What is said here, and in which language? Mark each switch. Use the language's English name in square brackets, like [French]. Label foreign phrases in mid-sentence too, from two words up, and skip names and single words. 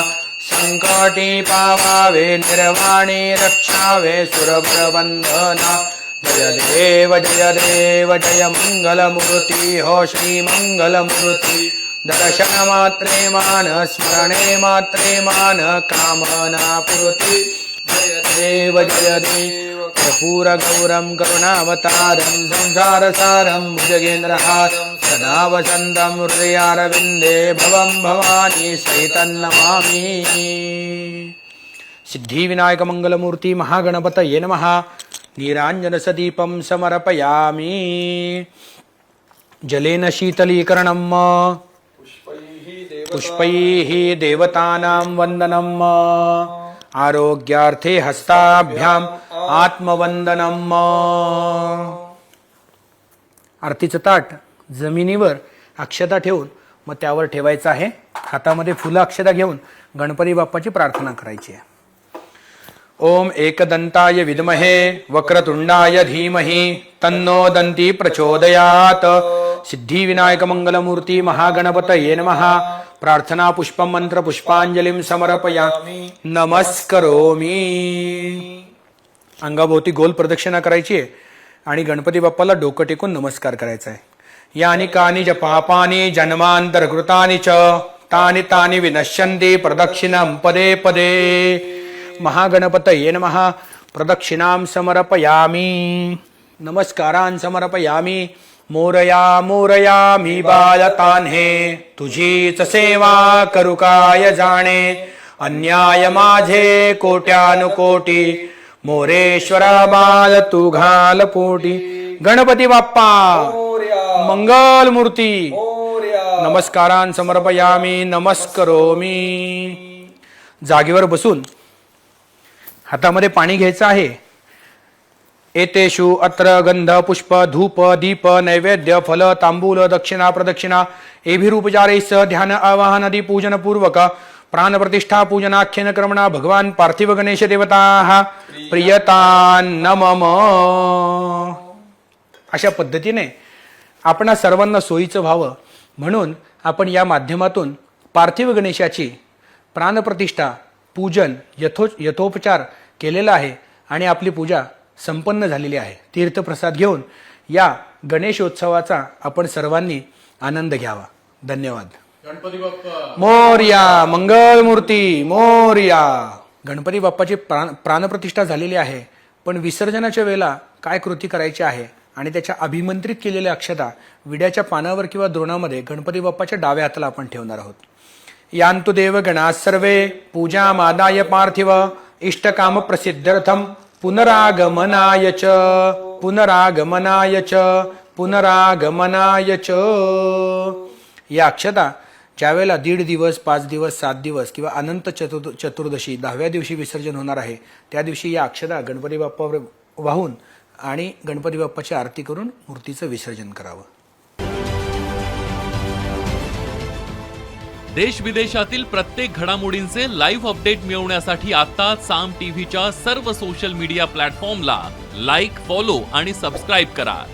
[Marathi] संकटी पावावे निर्वाणी रक्षावे सुरवर वंदना. जय देव जय मंगलमूर्ती हो श्री मंगलमूर्ती. दर्शन मात्रे मान स्मरणे मात्रे मान कामना पुरती. जय देव [Sanskrit] कर्पूर गौरम करुणावतारं संसारसारं भुजगेन्द्रहारं सदा वसन्तं हृदयारविन्दे भवं भवानी सहितं नमामि. सिद्धिविनायक मंगलमूर्ती महागणपतये नमः. नीराञ्जनसदीपं समर्पयामि. जलेन शीतलीकरणम्. पुष्पैः देवतानां वन्दनम्. आरोग्यार्थे हस्ताभ्याम आत्मवंदनम्. [Marathi] आरतीचं ताट जमिनीवर अक्षता ठेवून मग त्यावर ठेवायचं आहे. हातामध्ये फुलं अक्षता घेऊन गणपती बाप्पाची प्रार्थना करायची आहे. [Sanskrit] ओम एकदंताय विद्महे वक्रतुंडाय धीमहि तन्नो दंती प्रचोदयात. सिद्धिविनायक मंगलमूर्ती महागणपतये नमः. प्रार्थना पुष्पम मंत्र पुष्पांजलिं समर्पयामि नमस्करोमि. [Marathi] अंगाभोवती गोल प्रदक्षिणा करायची आहे आणि गणपती बाप्पाला डोकं टेकून नमस्कार करायचा आहे. [Sanskrit] यानि कानि च पापानि जन्मांतरकृतानि च तानि तानि विनश्यन्ति प्रदक्षिणं पदे पदे. महागणपतये नमः. प्रदक्षिणां समर्पयामि. नमस्कारान् समर्पयामि. [Marathi] मोरया मोरया मी बालतान्हे तुझीच सेवा करू काय जाणे. अन्याय माझे कोट्यानुकोटी मोरेश्वरा बाल तू घाल पोटी. गणपती बाप्पा मंगल मूर्ती. [Sanskrit] नमस्कारान् समर्पयामि नमस्करोमि. [Marathi] जागेवर बसून हातामध्ये पाणी घ्यायचं आहे. [Sanskrit] एतेषु अत्र गंध पुष्प धूप दीप नैवेद्य फल तांबूल दक्षिणा प्रदक्षिणा एभिरुपचारैः सह ध्यान आवाहन आदि पूजन पूर्वक प्राण प्रतिष्ठा पूजनाख्यन क्रमणा भगवान पार्थिव गणेश देवताः प्रियतान्नमम. [Marathi] अशा पद्धतीने आपणा सर्वांना सोयीचं व्हावं म्हणून आपण या माध्यमातून पार्थिव गणेशाची प्राणप्रतिष्ठा पूजन यथोपचार केलेला आहे आणि आपली पूजा संपन्न झालेली आहे. तीर्थप्रसाद घेऊन या गणेशोत्सवाचा आपण सर्वांनी आनंद घ्यावा. धन्यवाद. गणपती बाप्पा मोरया. मंगल मूर्ती मोरया. गणपती बाप्पाची प्राणप्रतिष्ठा झालेली आहे, पण विसर्जनाच्या वेळेला काय कृती करायची आहे आणि त्याच्या अभिमंत्रित केलेल्या अक्षता विड्याच्या पानावर किंवा द्रोणामध्ये गणपती बाप्पाच्या डाव्या हाताला आपण ठेवणार आहोत. [Sanskrit] यान्तु देवगणा सर्वे पूजामादाय पार्थिव इष्टकाम प्रसिद्ध्यर्थम पुनरागमनाय च पुनरागमनाय च पुनरागमनाय च. [Marathi] या अक्षता ज्यावेळेला 1.5 दिवस 5 दिवस 7 दिवस किंवा अनंत चतुर्दशी 10व्या दिवशी विसर्जन होणार आहे, त्या दिवशी या अक्षता गणपती बाप्पावर वाहून आणि गणपती बाप्पाची आरती करून मूर्तीचं विसर्जन करावं. देश विदेशातील प्रत्येक घडामोडींचे [English] live update [Marathi] मिळवण्यासाठी आता साम टीव्हीच्या सर्व [English] social media [Marathi] प्लॅटफॉर्मला [English] like, follow [Marathi] आणि सबस्क्राईब करा.